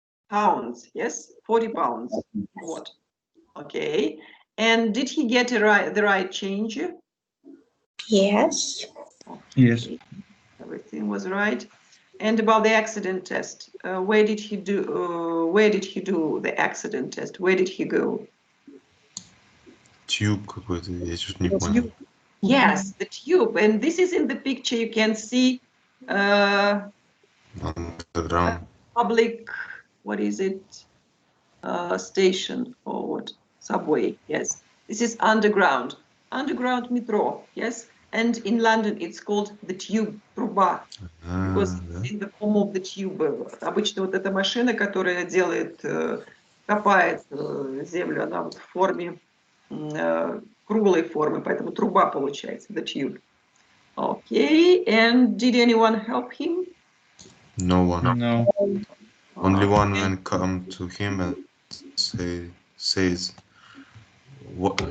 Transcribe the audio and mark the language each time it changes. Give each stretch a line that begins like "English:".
English: Pounds. Yes, 40 pounds. What? Okay. And did he get the right change? Yes. Okay. Yes. Everything was right. And about the accident test, where did he do the accident test? Where did he go?
Russian: Tube какой-то, я что-то не понял.
English: Yes, the tube. And this is in the picture. You can see Underground. public, what is it? Station or what? Subway. Yes. This is underground. Underground metro. Yes. And in London, it's called the tube,
Russian: труба.
English: Because it's in the form of the tube.
Russian: Обычно вот эта машина, которая делает, копает землю, она вот в форме, круглой формы, поэтому труба получается,
English: the tube. Okay, and did anyone help him? No one. No. Only one man come to him and says, what?